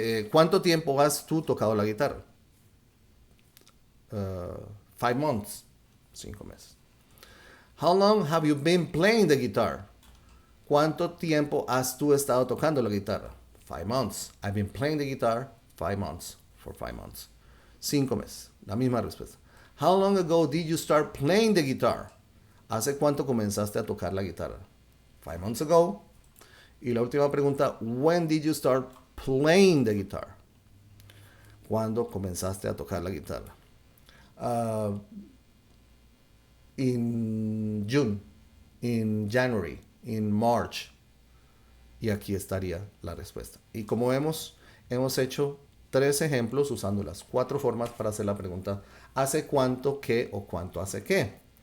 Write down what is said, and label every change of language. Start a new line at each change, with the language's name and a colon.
Spanish: ¿cuánto tiempo has tú tocado la guitarra?
English: 5 months. 5 meses. How long have you been playing the guitar?
Spanish: ¿Cuánto tiempo has tú estado tocando la guitarra?
English: 5 months. I've been playing the guitar 5 months. For 5 months. 5 meses.
Spanish: La misma respuesta.
English: How long ago did you start playing the guitar?
Spanish: ¿Hace cuánto comenzaste a tocar la guitarra?
English: 5 months ago.
Spanish: Y la última pregunta,
English: when did you start playing the guitar?
Spanish: ¿Cuándo comenzaste a tocar la guitarra?
English: In June, in January, in March.
Spanish: Y aquí estaría la respuesta. Y como vemos, hemos hecho 3 ejemplos usando las 4 formas para hacer la pregunta ¿hace cuánto qué o cuánto hace qué?